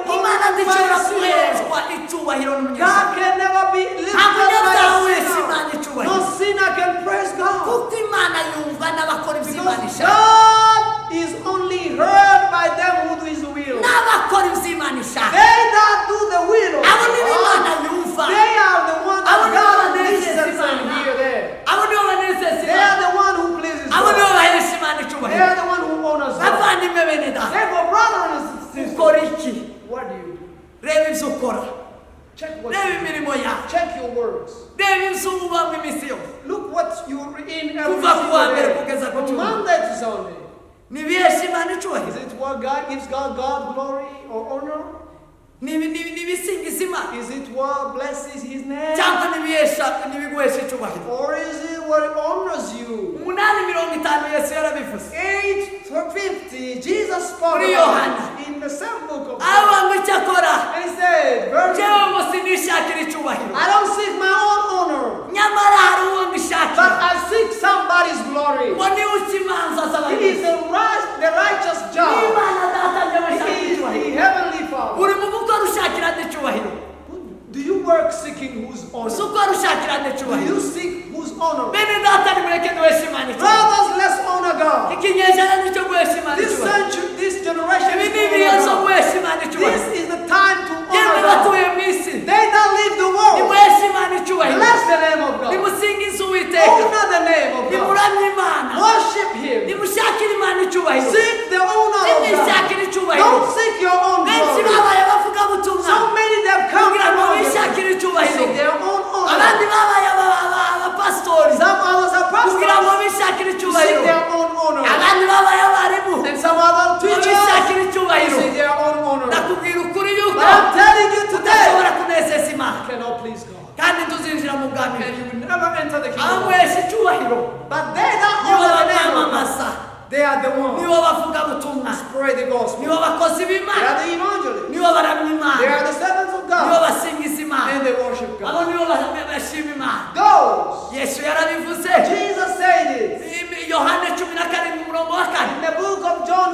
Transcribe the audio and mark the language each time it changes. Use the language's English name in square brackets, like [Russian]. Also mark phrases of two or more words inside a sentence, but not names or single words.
[Kinyarwanda] Imana [English] honored by [Kinyarwanda] ntishobora [English] the sinner. [Kinyarwanda] guhezwa icyubahiro [English] God [Kinyarwanda] n'umunyabyaha [English] can never be [Kinyarwanda] nta [English] lifted by [Kinyarwanda] munyabyaha [English] the [Kinyarwanda] wese [English] sinner. [Kinyarwanda] Imana [English] No [Kinyarwanda] icyubahiro [English] sinner can praise God. [Kinyarwanda] kuko Imana yumva n'abakora ibyo Imana [English] Because [Kinyarwanda] ishaka [English] God is only heard by them who do His will. [Kinyarwanda] n'abakora ibyo Imana ishaka [English] They that do the will of [Kinyarwanda] abo nibo Imana [English] God, [Kinyarwanda] yumva [English] they are the ones that [Kinyarwanda] Abo nibo [English] God [Kinyarwanda] banezeza [English] listens and [Kinyarwanda] Imana. [English] hear them. [Kinyarwanda] abo nibo banezeza [English] They [Kinyarwanda] Imana [English] are the one who pleases [Kinyarwanda] abo nibo [English] God. [Kinyarwanda] bahesha Imana [English] They [Kinyarwanda] icyubahiro [English] are the one who honors God. [Kinyarwanda] bavandimwe bene data [English] Therefore, brothers and sisters, [Kinyarwanda] ukora iki [English] what do you do? [Kinyarwanda] reba ibyo ukora [English] Check what [Kinyarwanda] reba [English] you do. [Kinyarwanda] imirimo yawe [English] Check your words. [Kinyarwanda] reba ibyo ubamo iminsi yose [English] Look what you're in every [Kinyarwanda] Kuva ku wa mbere [English] single [Kinyarwanda] kugeza [English] day. [Kinyarwanda] ku [English] From [Kinyarwanda] cyumweru. [English] Monday to Sunday. [Kinyarwanda] nibihesha Imana [English] Is [Kinyarwanda] icyubahiro [English] it what God gives God glory or honor? [Kinyarwanda] nibisingiza Imana [English] Is it what blesses His name? [Kinyarwanda] cyangwa nibiguhesha icyubahiro [English] Or is it what honors you? [Kinyarwanda] 8:50 Yesu yarabivuze [English] 8:50, Jesus spoke [Kinyarwanda] Muri [English] about [Kinyarwanda] Yohana. [English] it in the same book of [Kinyarwanda] aho [English] John. [Kinyarwanda] ngo icyo akora [English] And He said, [Kinyarwanda] jewe [English] "Verily, [Kinyarwanda] ngo sinishakira icyubahiro [English] I don't seek my own honor, [Kinyarwanda] nyamara hari uwo [English] but [Kinyarwanda] mbishakira [English] I seek somebody's glory." [Kinyarwanda] ngo niwe uca imanza [English] He is [Kinyarwanda] z'abantu [English] the righteous judge. [Kinyarwanda] n'Imana data njye [English] He [Kinyarwanda] bashakira [English] is the [Kinyarwanda] icyubahiro [English] heavenly Father. [Kinyarwanda] uri mu gukora ushakira n'icyubahiro [English] Do you work seeking whose [Kinyarwanda] uzi [English] honor? [Kinyarwanda] ukora ushakira [English] Do [Kinyarwanda] n'icyubahiro [English] you seek whose honor? [Kinyarwanda] bene data nimureke duheshe Imana icyubahiro [English] Brothers, let's honor God. [Kinyarwanda] ikinyejana nicyo guhesha Imana [English] This [Kinyarwanda] icyubahiro [English] century, this generation [Kinyarwanda] ibi [English] is [Kinyarwanda] ni ibihe zo [English] honor God. [Kinyarwanda] guhesha Imana [English] This [Kinyarwanda] icyubahiro [English] is the time to [Kinyarwanda] yemwe [English] honor God. [Kinyarwanda] batuye mu isi [English] They that leave the world, [Kinyarwanda] nimuheshe Imana icyubahiro [English] bless the name of God. [Kinyarwanda] nimusingize Uwiteka [English] Honor the name of God. [Kinyarwanda] nimuramye Imana [English] Worship Him. [Kinyarwanda] nimushakire Imana icyubahiro [English] Seek the honor of God. [Kinyarwanda] nimwishakire icyubahiro [English] Don't seek your own [Kinyarwanda] benshi [English] glory. [Kinyarwanda] babaye abavugabutumwa [English] So many that come [Kinyarwanda] kugira ngo [English] from others. [Kinyarwanda] bishakire icyubahiro [English] Seek their own [Kinyarwanda] abandi [English] honor. [Kinyarwanda] babaye abapasitori [English] Some others are [Kinyarwanda] kugira ngo [English] pastors. [Kinyarwanda] bishakire [English] Seek [Kinyarwanda] icyubahiro [English] their own honor. [Kinyarwanda] abandi babaye abarimu [English] And some other [Kinyarwanda] ngo [English] teachers [Kinyarwanda] bishakire icyubahiro [English] seek their own honor. [Kinyarwanda] ndakubwira ukuri [English] But [Kinyarwanda] yuko [English] I'm telling you today, [Kinyarwanda] udashobora kunezeza Imana [English] you cannot please God. [Kinyarwanda] kandi tuzinjira mu bwami [English] And you will never enter the kingdom. of God. [Kinyarwanda] amuhesha icyubahiro [English] But they that [Kinyarwanda] nibo [English] honor the name of God, [Kinyarwanda] bamwamamaza [English] they are the ones [Kinyarwanda] nibo bavuga butumwa [English] spread the gospel. [Kinyarwanda] nibo bakozi [English] They [Kinyarwanda] b'Imana [English] are the evangelists. [Kinyarwanda] nibo baramya [English] They [Kinyarwanda] Imana [English] are the servants of [Kinyarwanda] nibo [English] God. [Kinyarwanda] basingiza Imana [English] And they worship [Kinyarwanda] abo [English] God. [Kinyarwanda] nibo bashima Imana [English] Those, [Kinyarwanda] Yesu yarabivuze [English] Jesus said it [Kinyarwanda] Yohana 14:4 [English] in the book of John